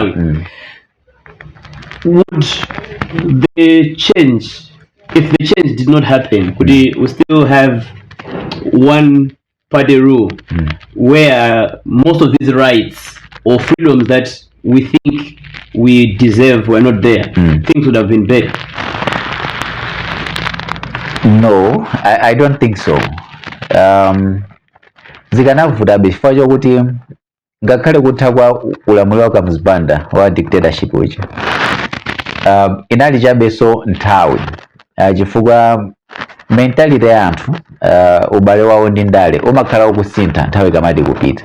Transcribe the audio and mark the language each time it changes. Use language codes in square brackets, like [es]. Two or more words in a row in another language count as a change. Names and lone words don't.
[en] Would the change, if the change did not happen, could we still have one party rule where most of these rights or freedoms that we think we deserve were not there? Things would have been better. No, I don't think so. [ny] Zikanavuta bifo chokuti ngakhale kutha kwa ulamuliro wa mzibanda wa dictatorship uchi inali chabeso nthawi chifukwa mentality ya anthu ubale wawo ndi ndale umakhala ukusintha nthawi kamati kupita.